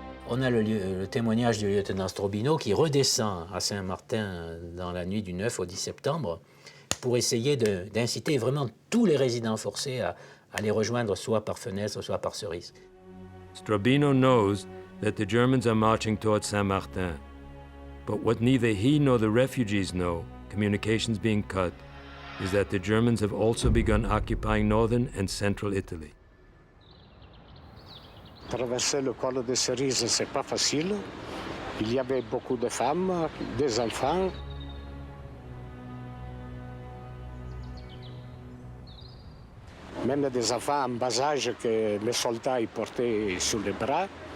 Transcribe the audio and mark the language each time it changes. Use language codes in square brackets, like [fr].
[fr] On a le témoignage du lieutenant Strobino qui redescend à Saint-Martin dans la nuit du 9 au 10 septembre pour essayer d'inciter vraiment tous les résidents forcés à les rejoindre soit par fenêtre, soit par cerise. [en] Strobino knows that the Germans are marching towards Saint-Martin. But what neither he nor the refugees know, communications being cut, is that the Germans have also begun occupying northern and central Italy. [fr] Traverser le col de Cerise, c'est pas facile. Il y avait beaucoup de femmes, des enfants. Même des enfants en bas âge que les soldats ils portaient sur les bras.